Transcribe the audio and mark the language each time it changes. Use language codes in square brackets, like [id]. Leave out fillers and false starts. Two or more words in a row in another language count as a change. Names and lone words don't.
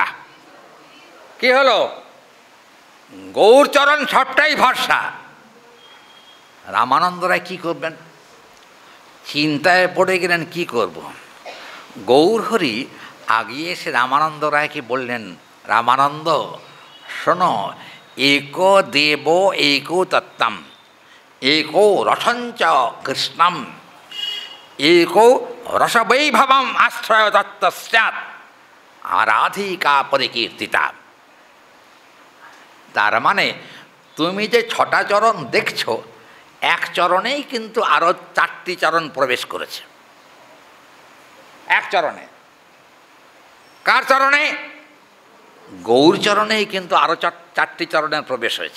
[bn] কি হলো? গৌরচরণ সবটাই ফর্সা। রামানন্দ রায় কী করবেন? চিন্তায় পড়ে গেলেন, কি করব। গৌরহরি আগিয়ে এসে রামানন্দ রায়কে বললেন, রামানন্দ শোনো, [sa] एको देवो एको तत्त्वम एको रसंच कृष्णम एको रसवैभवम आश्रय तत्त्वस्यात् आराधिका परिकीर्तिता। [bn] তার মানে তুমি যে 6টা চরণ দেখছো, এক চরণেই কিন্তু আরও 4টি চরণ প্রবেশ করেছে। এক চরণে। কার চরণে? গৌরচরণেই কিন্তু আরও 4টি চরণের প্রবেশ হয়েছে।